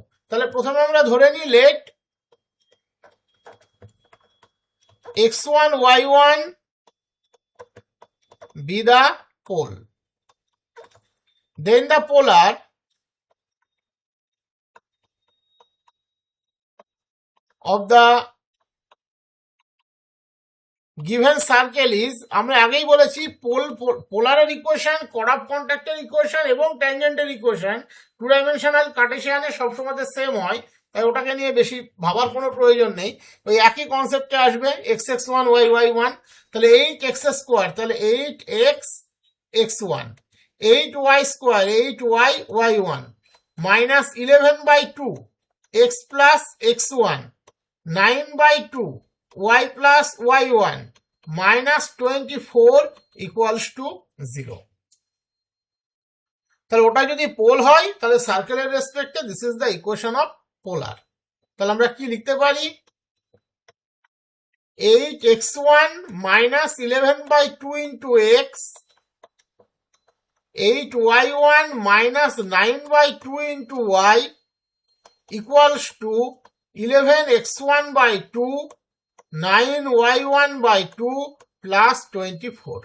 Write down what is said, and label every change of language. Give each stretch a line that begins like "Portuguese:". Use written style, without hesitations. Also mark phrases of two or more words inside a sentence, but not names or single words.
Bangla: তাহলে প্রথমে আমরা ধরে নিই
English: লেট x1 y1 be the pole, then the polar of the given circle is,
Bangla: আমরা আগেই বলেছি
English: polar equation, chord contact equation
Bangla: এবং
English: tangent equation 2 dimensional Cartesian
Bangla: সবসময় সেম হয়, তাই ওটাকে নিয়ে বেশি ভাবার কোনো প্রয়োজন নেই, ওই একই কনসেপ্টে আসবে x1 y1।
English: তাহলে 8x স্কোয়ার, তাহলে 8x x1, 8y square 8y y1 minus 11/2 x plus x1, 9/2 y plus y1 minus 24 equals to 0।
Bangla: তাহলে ওটা যদি পোল হয় তাহলে
English: circle respect this is the equation of polar.
Bangla: তাহলে আমরা কি লিখতে পারি?
English: 8x1 minus 11/2 into x, 8y1 minus 9/2 into y equals to 11x1/2, 9y1/2 plus 24.